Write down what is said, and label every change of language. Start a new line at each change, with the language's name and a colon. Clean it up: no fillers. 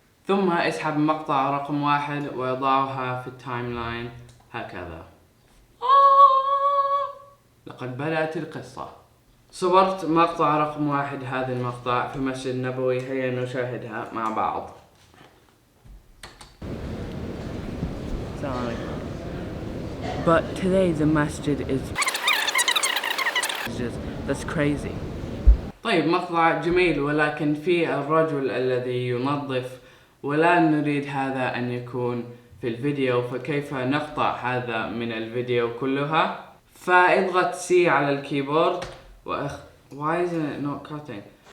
Arabic: ثم اسحب مقطع رقم 1 وضعها في التايم لاين هكذا. لقد بدأت القصة. صورت مقطع رقم 1، هذا المقطع في مسجد نبوي، هيا نشاهدها مع بعض. السلام عليكم.
English: But today the masjid is just, that's crazy.
Arabic: طيب، مقطع جميل، ولكن في الرجل الذي ينظف، ولا نريد هذا أن يكون في الفيديو، فكيف نقطع هذا من الفيديو كلها؟ فاضغط C على الكيبورد
English: Why isn't it not cutting?